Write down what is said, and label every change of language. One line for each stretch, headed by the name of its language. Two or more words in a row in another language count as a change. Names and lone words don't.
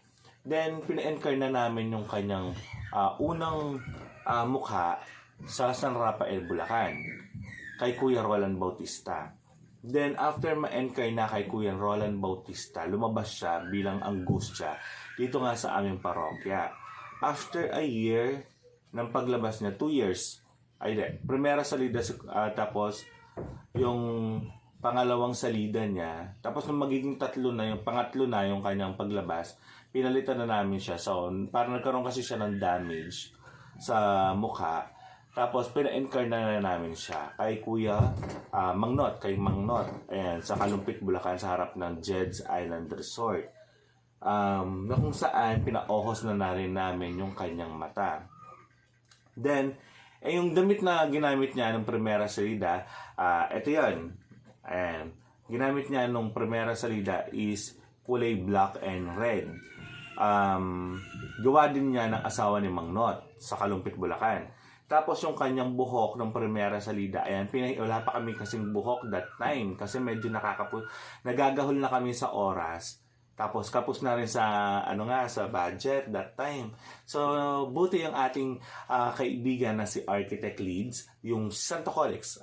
Filipino: Then, pina-encarna namin yung kanyang unang mukha sa San Rafael, Bulacan, kay Kuya Roland Bautista. Then, after ma-encarna kay Kuya Roland Bautista, lumabas siya bilang Angustia dito nga sa aming parokya.
English: After a year
Filipino: ng paglabas niya, 2 years,
Spanish: primera salida,
Filipino: tapos yung pangalawang salida niya, tapos nung magiging pangatlo na yung kanyang paglabas, pinalitan na namin siya. So, parang nagkaroon kasi siya ng damage sa mukha. Tapos, pina-encarna na namin siya kay Kuya Mangnot, ayan, sa Kalumpit, Bulacan, sa harap ng Jed's Island Resort. Na kung saan, pina-ohos na rin namin yung kanyang mata. Then, yung damit na ginamit niya ng
Spanish: primera salida,
Filipino: ito yun. Ayan, ginamit niya nung
Spanish: primera salida
Filipino: is kulay
English: black and red.
Filipino: Gawa din niya ng asawa ni Mang Not sa Kalumpit, Bulacan. Tapos yung kanyang buhok ng
Spanish: primera salida,
Filipino: ayan, wala pa kami kasing buhok
English: that time
Filipino: kasi medyo nagagahol na kami sa oras. Tapos kapos na rin sa sa budget
English: that time.
Filipino: So buti yung ating kaibigan na si Architect Leeds, yung Santoholics.